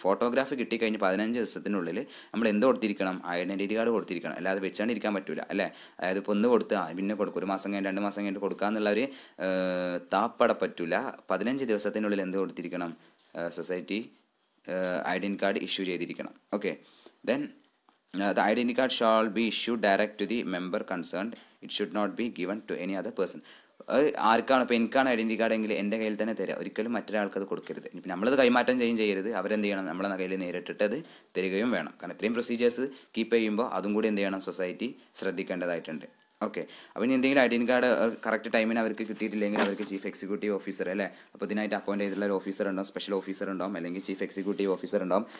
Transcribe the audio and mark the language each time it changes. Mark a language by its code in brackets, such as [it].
[ml] Photograph കിട്ടിക്കഴിഞ്ഞ് 15 ദിവസത്തിനുള്ളിൽ നമ്മൾ എന്ത് കൊടുത്തിരിക്കണം, ഐഡൻറ്റിറ്റി കാർഡ് കൊടുത്തിരിക്കണം. അല്ലാതെ വെച്ചാണ്ടിരിക്കാൻ പറ്റില്ല അല്ലേ. അതായത് ഇപ്പോൾ ഒന്ന് കൊടുത്താൽ പിന്നെ കൊടുക്കും, 1 മാസം കഴിഞ്ഞ് 2 മാസം കഴിഞ്ഞിട്ട് കൊടുക്കുക എന്നുള്ള ഒരു താപ്പട പറ്റില്ല. 15 ദിവസത്തിനുള്ളിൽ എന്ത് കൊടുത്തിരിക്കണം, സൊസൈറ്റി ഐഡൻറ്റി കാർഡ് ഇഷ്യൂ ചെയ്തിരിക്കണം. Okay. [en] Then the identity card shall be issued direct to the member concerned. It should not be given to any other person. [ml] ആർക്കാണ്, ഇപ്പോൾ എനിക്കാണ് ഐഡൻറ്റി കാർഡ് എങ്കിൽ എൻ്റെ കയ്യിൽ തന്നെ തരിക, ഒരിക്കലും മറ്റൊരാൾക്ക് അത് കൊടുക്കരുത്. ഇപ്പം നമ്മളത് കൈമാറ്റം ചെയ്യരുത്, അവരെന്ത് ചെയ്യണം, നമ്മളെ കയ്യിൽ നേരിട്ടിട്ട് അത് തരികയും വേണം. കാരണം ഇത്രയും പ്രൊസീജിയേഴ്സ് കീപ്പ് ചെയ്യുമ്പോൾ അതും കൂടി എന്ത് ചെയ്യണം, സൊസൈറ്റി ശ്രദ്ധിക്കേണ്ടതായിട്ടുണ്ട്. ഓക്കെ. അപ്പോൾ ഇനി എന്തെങ്കിലും ഐഡൻറ്റി കാർഡ് കറക്റ്റ് ടൈമിന് അവർക്ക് കിട്ടിയിട്ടില്ലെങ്കിൽ അവർക്ക് ചീഫ് എക്സിക്യൂട്ടീവ് ഓഫീസർ അല്ലേ, അപ്പോൾ ഇതിനായിട്ട് അപ്പോയിൻറ്റ് ചെയ്തിട്ടുള്ള ഒരു ഓഫീസർ ഉണ്ടാവും, സ്പെഷ്യൽ ഓഫീസർ ഉണ്ടാവും, അല്ലെങ്കിൽ ചീഫ് എക്സിക്യൂട്ടീവ് ഓഫീസർ ഉണ്ടാവും.